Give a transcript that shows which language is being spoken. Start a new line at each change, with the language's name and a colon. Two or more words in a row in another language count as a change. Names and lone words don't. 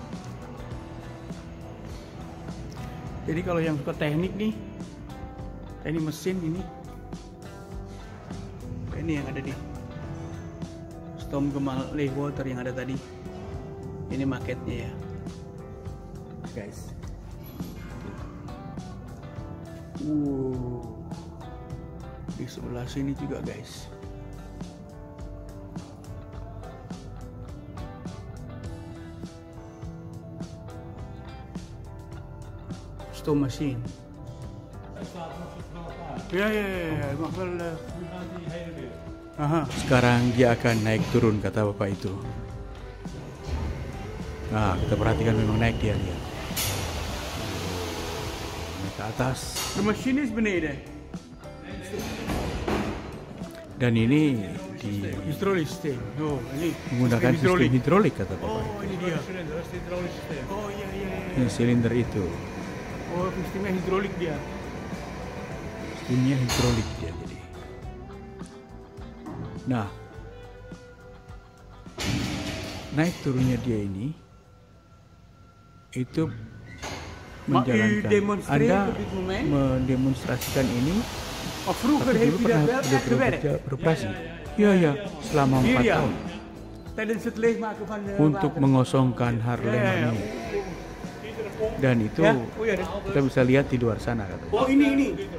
Indonesian: Jadi kalau yang suka teknik nih, teknik mesin ini yang ada di Stormgemal Leeuwarden yang ada tadi, ini maketnya ya guys. Di sebelah sini juga guys.
English: Stone machine.
Dutch: Ja, mag wel.
Indonesian: Sekarang dia akan naik turun, kata bapak itu. Nah, kita perhatikan memang naik dia lihat. Naik ke atas.
Dutch: De machine is beneden.
Indonesian: Dan ini di hidrolis. Ini menggunakan sistem hidrolik kata bapak. Oh, ini dia. Oh iya. Ini silinder itu. Oh, sistemnya hidrolik dia. Sistemnya hidrolik dia jadi. Nah, naik turunnya dia ini itu menjalankan. Anda mendemonstrasikan ini.
Dutch: Vroeger heeft u dat wel echt gewerkt?
Indonesian: Beroperasi. Iya, selama 4 tahun.
Dutch: Tijdens het leegmaken van
Indonesian: untuk mengosongkan
Dutch: Haarlemmermeer.
Indonesian: Dan itu kita bisa lihat di luar sana katanya. Oh ini.